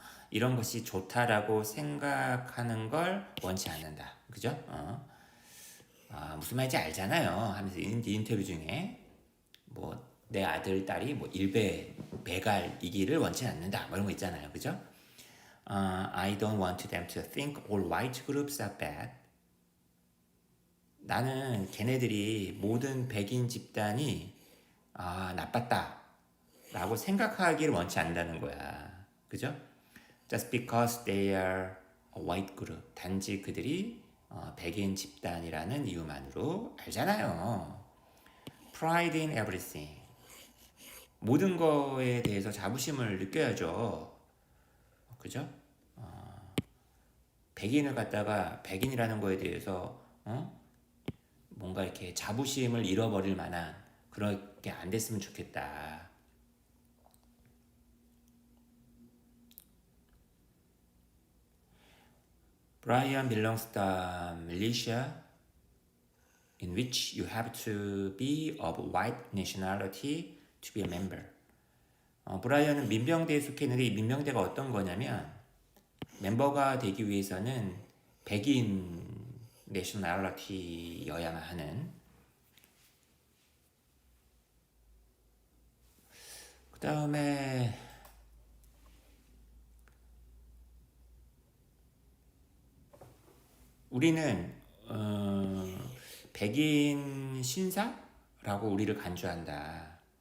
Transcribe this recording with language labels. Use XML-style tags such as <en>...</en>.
<ko>이런 것이 좋다라고 생각하는 걸 원치 않는다. 그죠? 무슨 말인지 알잖아요. 하면서 인터뷰 중에 뭐 내 아들, 딸이 뭐 일배 배갈이기를 원치 않는다. 뭐 이런 거 있잖아요. 그죠?</ko> <en>I don't want them to think all white groups are bad.</en> <ko>나는 걔네들이 모든 백인 집단이 나빴다 라고 생각하기를 원치 않는다는 거야. 그죠?</ko> <en>Just because they are a white group.</en> <ko>단지 그들이 백인 집단이라는 이유만으로 알잖아요.</ko> <en>Pride in everything.</en> <ko>모든 거에 대해서 자부심을 느껴야죠. 그죠? 백인을 갖다가 백인이라는 거에 대해서 뭔가 이렇게 자부심을 잃어버릴 만한 그렇게 안 됐으면 좋겠다.</ko> <en>Brian belongs to the militia in which you have to be of white nationality to be a member.</en> <ko>브라이언은 민병대에 속해 있는데 이 민병대가 어떤 거냐면 멤버가 되기 위해서는 백인 내셔널리티여야만 하는. 그 다음에 우리는 백인 신사라고 우리를 간주한다.</ko>